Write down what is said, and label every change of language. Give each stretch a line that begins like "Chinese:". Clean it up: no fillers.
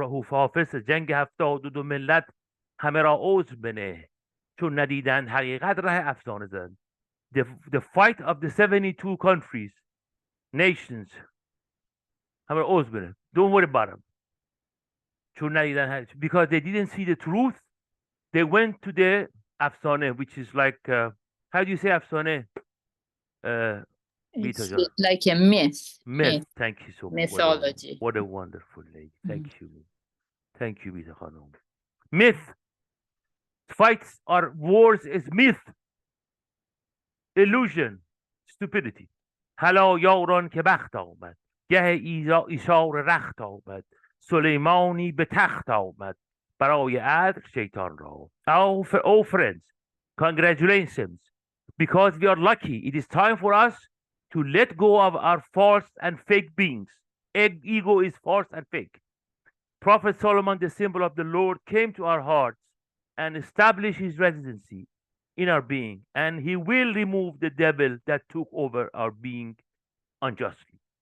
Persian: حافظ جنگ 72 ملت همه را عذر بنه چون ندیدن حقیقت ره افسانه زن.
English: The fight of the 72 countries, nations,
Persian: همه را عذر بنه.
English: Don't worry about them. Because they didn't see the truth, they went to the afsane, which is like, how do you say afsane? It's Beta like a myth. myth. Thank you so much. Mythology. What a wonderful lady. Thank you. Thank you, Beta Khanum. Myth. Fights or wars is myth. Illusion. Stupidity.
Persian: هلا یاران که بخت آمد گه ایشار رخت آمد سلیمانی به تخت آمد برای عدل شیطان را.
English: Oh friends, congratulations, because we are lucky. It is time for us to let go of our false and fake beings. Ego is false and fake. Prophet Solomon, the symbol of the Lord, came to our hearts and established his residency in our being, and he will remove the devil that took over our being unjustly.